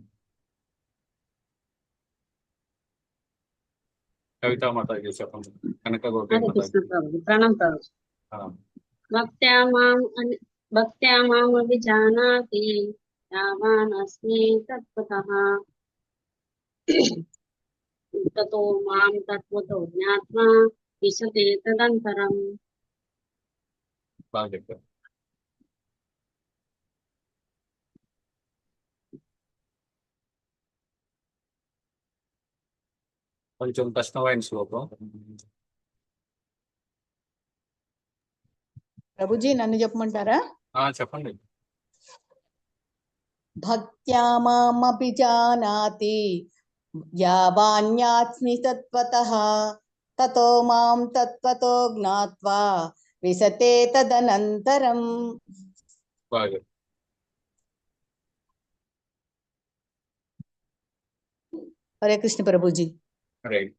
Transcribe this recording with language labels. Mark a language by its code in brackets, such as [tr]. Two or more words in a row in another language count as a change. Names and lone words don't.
[te] కవితా మాత చెప్పండి. కనక గోపి [sa] ప్రణాం ప్రభు. భక్త్యా మామభిజానాతి యావానస్మి తత్వతః తతో మాం తత్వతో జ్ఞాత్వా విశతే తదనంతరం. [te] బాగా చెప్పారు. కొంచెం కష్టమైన శ్లోకం. ప్రభుజీ నన్ను చెప్పమంటారా? చెప్పండి. [sa] భక్త్యా మామభిజానాతి యావాన్యాస్మి తత్వతః తతో మాం తత్వతో జ్ఞాత్వా విశతే తదనంతరం. [te] బాగా. హరే కృష్ణ ప్రభుజీ. హరే.